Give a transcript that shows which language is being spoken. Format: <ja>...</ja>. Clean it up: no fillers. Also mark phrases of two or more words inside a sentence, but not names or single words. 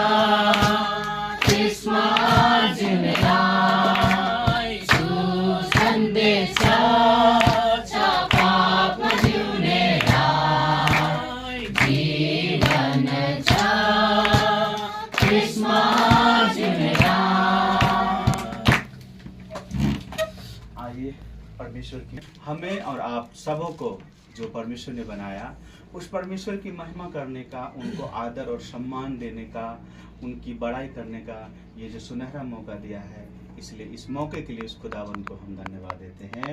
<ne>क्रिसमस जिउनेलाई सुसन्देश छ पापमा जिउनेलाई जीवन छ क्रिसमस जिउनेलाई।</ne> <hi>आइए परमेश्वर की हमें और आप सबों को जो परमेश्वर ने बनाया उस परमेश्वर की महिमा करने का, उनको आदर और सम्मान देने का, उनकी बड़ाई करने का ये जो सुनहरा मौका दिया है, इसलिए इस मौके के लिए उस खुदावन को हम धन्यवाद देते हैं।</hi>